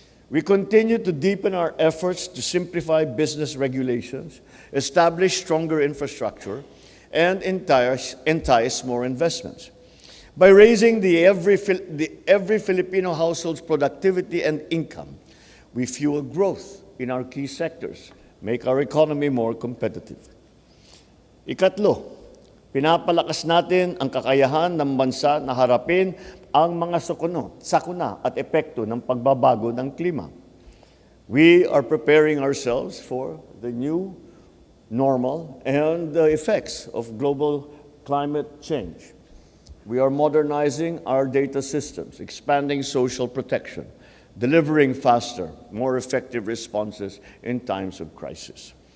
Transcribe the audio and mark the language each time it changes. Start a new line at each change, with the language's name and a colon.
English: We continue to deepen our efforts to simplify business regulations, establish stronger infrastructure, and entice more investments. By raising every Filipino household's productivity and income, we fuel growth in our key sectors, make our economy more competitive. Ikatlo,
Filipino: Pinapalakas natin ang kakayahan ng bansa na harapin ang mga sakuna at epekto ng pagbabago ng klima.
English: We are preparing ourselves for the new normal and the effects of global climate change. We are modernizing our data systems, expanding social protection, delivering faster, more effective responses in times of crisis.